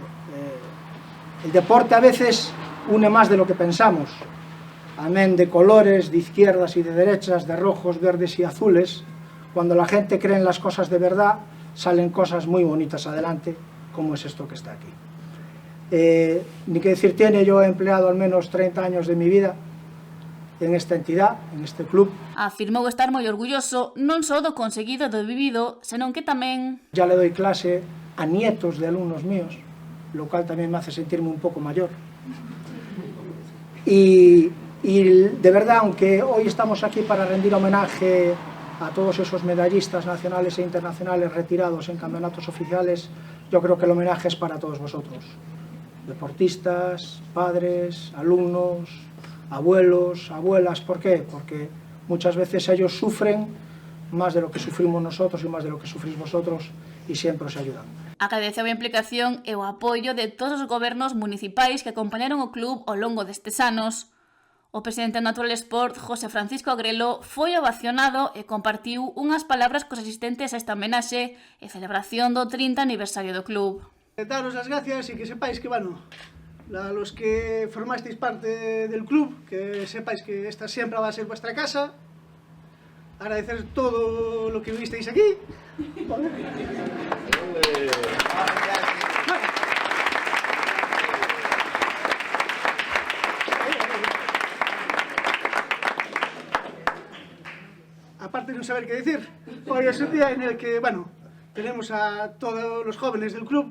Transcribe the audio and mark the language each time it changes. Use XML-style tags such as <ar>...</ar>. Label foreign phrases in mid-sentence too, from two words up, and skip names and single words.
<es>El deporte a veces une más de lo que pensamos, amén de colores, de izquierdas y de derechas, de rojos, verdes y azules. Cuando la gente cree en las cosas de verdad, salen cosas muy bonitas adelante, como es esto que está aquí. Ni que decir tiene, yo he empleado al menos 30 años de mi vida en esta entidad, en este club.</es> <gl>Afirmou estar moi orgulloso non só do conseguido e do vivido, senón que tamén...</gl> <es>Ya le doy clase a nietos de alumnos míos, lo cual también me hace sentirme un poco mayor. Y de verdad, aunque hoy estamos aquí para rendir homenaje a todos esos medallistas nacionales e internacionales retirados en campeonatos oficiales, yo creo que el homenaje es para todos vosotros. Deportistas, padres, alumnos, abuelos, abuelas. ¿Por qué? Porque muchas veces ellos sufren más de lo que sufrimos nosotros y más de lo que sufrís vosotros y siempre os ayudan.</es> <gl>Agradeceu a implicación e o apoio de todos os gobernos municipais que acompañaron o club ao longo destes anos. O presidente do Natural Sport, José Francisco Agrelo, foi ovacionado e compartiu unhas palabras cos asistentes a esta homenaxe e celebración do 30 aniversario do club.</gl> <es>Daros las gracias y que sepáis que, bueno, a los que formasteis parte del club, que sepáis que esta siempre va a ser vuestra casa. Agradecer todo lo que visteis aquí. Aparte de no saber qué decir, hoy es un día en el que, bueno, tenemos a todos los jóvenes del club.</es>